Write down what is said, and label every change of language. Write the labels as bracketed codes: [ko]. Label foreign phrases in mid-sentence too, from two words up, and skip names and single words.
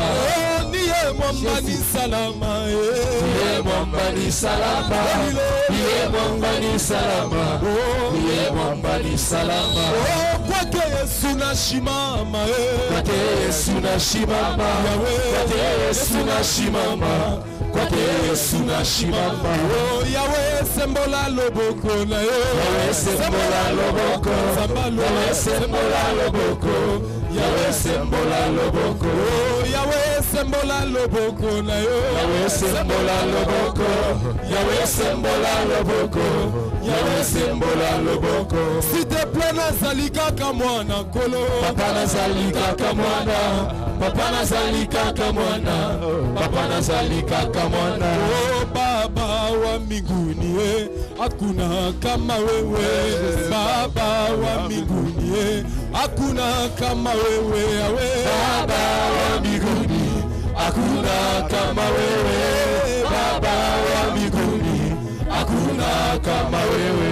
[sw] oh, niye mwamba ni salama, niye mwamba ni salama, niye mwamba ni salama, oh, niye mwamba ni salama, oh, kwake Yesu nashimama, kwake Yesu nashimama, kwake Yesu nashimama, kwake Yesu nashimama, [ln] oh, Yahweh sembola loboko na yo, Yahweh sembola loboko, Yahweh sembola loboko, Yahweh sembola loboko, Yahweh sembola loboko na yo. Yahweh sembola loboko. Yahweh sembola loboko. Yahweh sembola loboko. [fr] S'il te plaît [ln] nazali kaka mwana nkolo. Papa nazali kaka mwana. Papa nazali kaka mwana. Papa nazali kaka mwana. [sw] Oh Baba wa mbinguni hakuna kama wewe. Baba wa mbinguni hakuna kama wewe. Baba wa mbinguni hakuna kama wewe. Baba wa mbinguni hakuna kama wewe.